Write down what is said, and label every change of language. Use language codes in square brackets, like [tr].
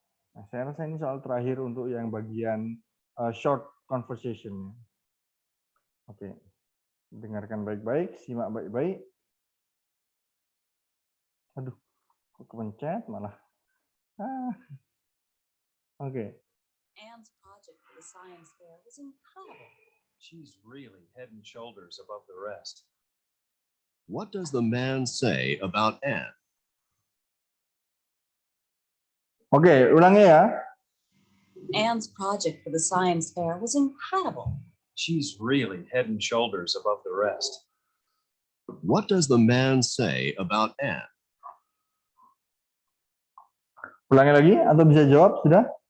[id] Nah, saya rasa ini soal terakhir untuk yang bagian short conversation. Oke, dengarkan baik-baik, simak baik-baik. Aduh, kok kepencet malah. Oke. [en] Anne's project for the science fair was incredible. She's really head and shoulders above the rest. What does the man say about Anne? [id] Oke, ulangi ya. [en] Anne's project for the science fair was incredible. She's really head and shoulders above the rest. What does the man say about Anne? [id] Ulangi lagi atau bisa jawab sudah?